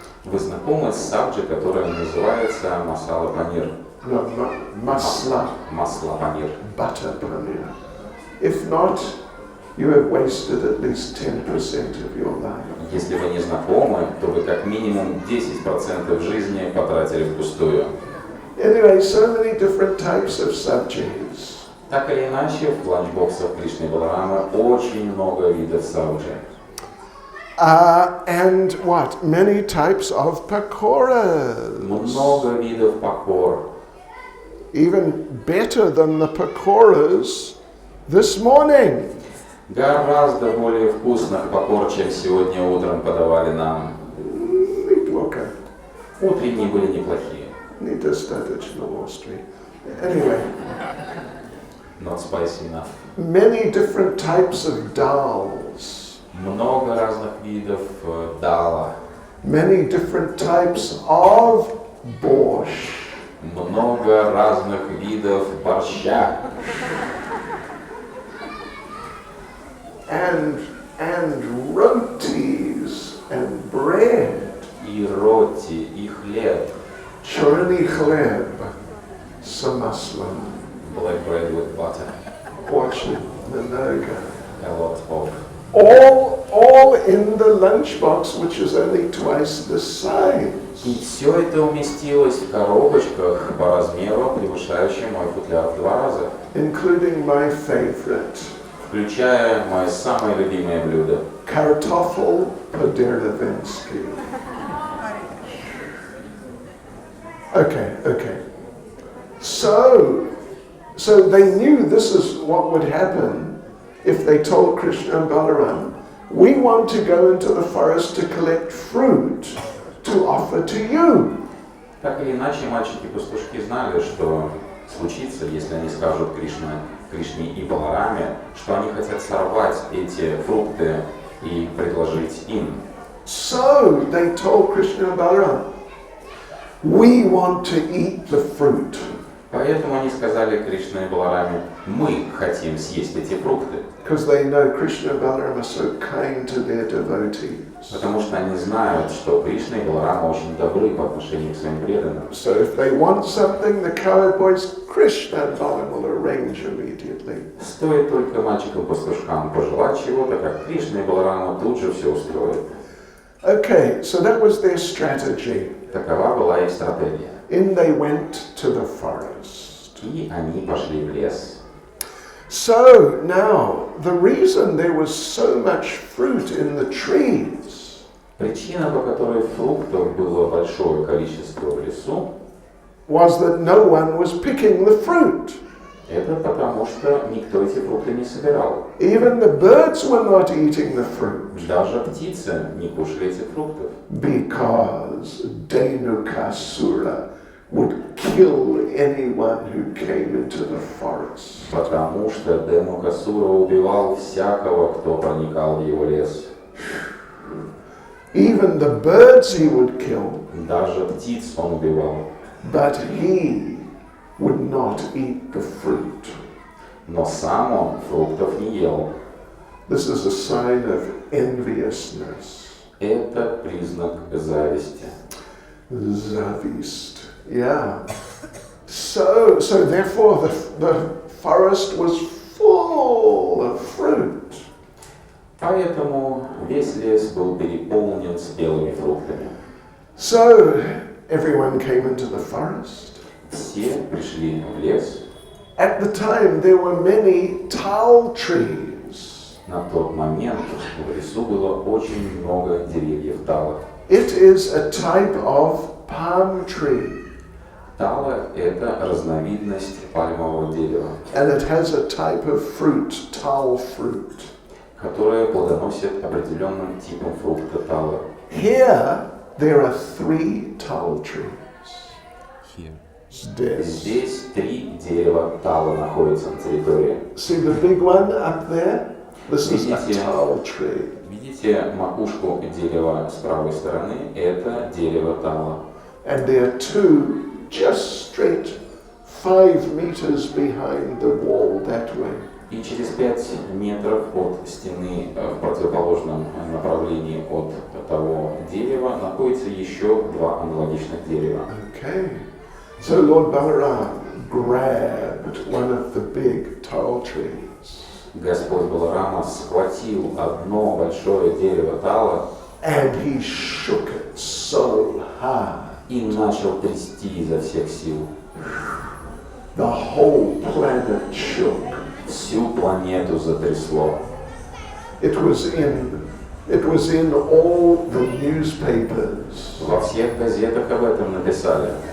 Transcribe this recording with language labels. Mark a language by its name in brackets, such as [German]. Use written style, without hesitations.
[Russian] Вы знакомы с сабджи, которая называется масала панир? [English] No, masla. [Russian] Масло панир. [English] Butter paneer. If not, you have wasted at least 10% of your life. [Russian] Если вы не знакомы, то вы как минимум 10% жизни потратили впустую. [English] Anyway, so many different types of sabjis. [Russian] Так или иначе, в ланчбоксах Кришны и Баларамы очень много видов сабджи. [English] And what? Many types of pakoras. [Russian] Много видов пакор. [English] Even better than the pakoras this morning. [Russian] Гораздо более вкусных пакор, чем сегодня утром подавали нам. [English] Okay. [Russian] Утренние были неплохие. Недостаточно острый. [English] Anyway, Not spicy enough. many different types of dals. [Russian] Много разных видов дала. [English] Many different types of borscht. [Russian] Много разных видов борща. [English] And rotis and bread. [Russian] И роти, и хлеб. Chorny chleb, samaslam. [English] Black bread with butter. [Russian] Очень много. [English] A lot of. All in the lunchbox, which is only twice the size. [Russian] И все это уместилось в коробочках по размеру, превышающим мой футляр в 2 раза. [English] Including my favorite. [Russian] Включая мое самое любимое блюдо. Kartoffel по-деревенски. [English] Okay. So they knew this is what would happen if they told Krishna and Balaram, we want to go into the forest to collect fruit to offer to you. [Russian] Так или иначе, мальчики-пастушки знали, что случится, если они скажут Кришне и Балараме, что они хотят сорвать эти фрукты и предложить им. [English] So they told Krishna and Balaram, we want to eat the fruit. [Russian] Поэтому они сказали Кришне и Балараме, мы хотим съесть эти фрукты. [English] Because they know Krishna and Balaram are so kind to their devotees. [Russian] Потому что они знают, что Кришна и Баларама очень добры по отношению к своим преданным. [English] So if they want something, the cowherd boys, Krishna and Balaram will arrange immediately. [Russian] Стоит только мальчикам-пастушкам пожелать чего-то, как Кришна и Баларама тут же все устроят. [English] Okay, so that was their strategy. [Russian] Такова была их стратегия. [English] In they went to the forest. [Russian] И они пошли в лес. [English] So now, the reason there was so much fruit in the trees [Russian] Причина, по которой фруктов было большое количество в лесу, [English] was that no one was picking the fruit. [Russian] это потому, что никто эти фрукты не собирал. [English] Even the birds were not eating the fruit [Russian] Даже птицы не кушали этих фруктов. [English] because Dhenukasura would kill anyone who came into the forest. [Russian] Потому что Демукасура убивал всякого, кто проникал в его лес. [English] Even the birds he would kill, [Russian] Даже птиц он убивал. [English] but he would not eat the fruit. [Russian] Но сам он фруктов не ел. [English] This is a sign of enviousness. [Russian] Это признак зависти. Zavist. Yeah. [English] So therefore the forest was full of fruit. [Russian] Поэтому весь лес был переполнен спелыми фруктами. [English] So everyone came into the forest. [Russian] Все пришли в лес. [English] At the time there were many tall trees. [Russian] На тот момент в лесу было очень много деревьев тала. [English] It is a type of palm tree. [Russian] Тала – это разновидность пальмового дерева, [English] And it has a type of fruit, tall fruit. [Russian] которое плодоносит определенным типом фрукта тала. [English] Here there are 3 tall trees. Here. [Russian] Здесь 3 дерева тала находятся на территории. [English] See the big one up there? This is a [Russian] Видите? [English] tall tree. [Russian] Видите макушку дерева с правой стороны? Это дерево тала. [English] And there are 2 just straight 5 meters behind the wall that way. [Russian] И через 5 метров от стены в противоположном направлении от того дерева находится еще 2 аналогичных дерева. [English] Okay. So Lord Balaram grabbed one of the big tall trees [Russian] Господь Баларама схватил одно большое дерево тала [English] and he shook it so hard. [Russian] и начал трясти изо всех сил. [English] The whole planet shook. [Russian] Всю планету затрясло. [English] It was in all the newspapers. [Russian] Во всех газетах об этом написали.